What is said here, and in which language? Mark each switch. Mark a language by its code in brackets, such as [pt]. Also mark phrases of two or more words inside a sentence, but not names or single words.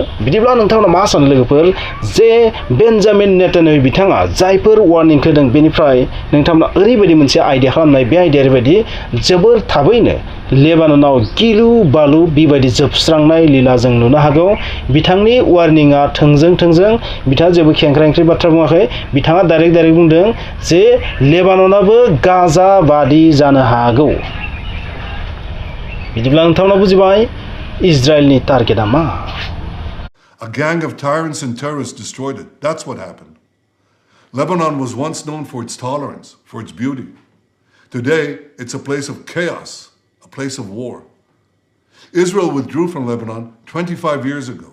[brx] बिदिब्ला नोंथांमोना मा सानो लोगोफोर जे बेन्जामिन नेतान्याहु बिथाङा जायफोर वार्निं होदों बेनिफ्राय नोंथांमोना ओरैबायदि मोनसे आइडिया खालामनाय, बे आइडिया ओरैबायदि जोबोर थाबैनो लेबाननाव गिलु बालु बेबायदि जोबस्रांनाय लीला जों नुनो हागौ। बिथांनि वार्निंआ थोंजों बिथाङा जेबो खेंख्रा-खेंख्रि बाथ्रा बुङाखै। बिथाङा डाइरेक्ट बुंदों जे लेबाननाबो गाजा बादि जानो हागौ। बिदिब्ला नोंथांमोना बुजिबाय इजराइलनि टारगेटआ मा? [en] A gang of tyrants and terrorists destroyed it. That's what happened. Lebanon was once known for its tolerance, for its beauty. Today, it's a place of chaos, a place of war. Israel withdrew from Lebanon 25 years ago.